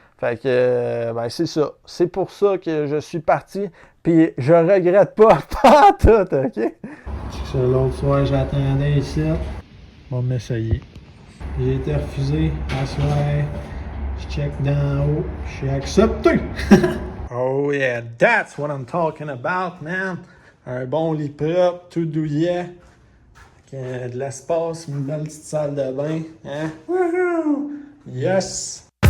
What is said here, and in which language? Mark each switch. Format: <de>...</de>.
<fr>Fait que, ben c'est ça. C'est pour ça que je suis parti, puis je regrette pas, pas tout, OK? C'est ça, l'autre soir, j'attendais ici. Bon, mais ça y est. J'ai été refusé à soir. Je check d'en haut, je suis accepté!</fr> <en>Oh yeah, that's what I'm talking about, man!</en> <fr>Un bon lit propre, tout douillet, avec de l'espace, une belle petite salle de bain. Hein? Woohoo! Yes!</fr>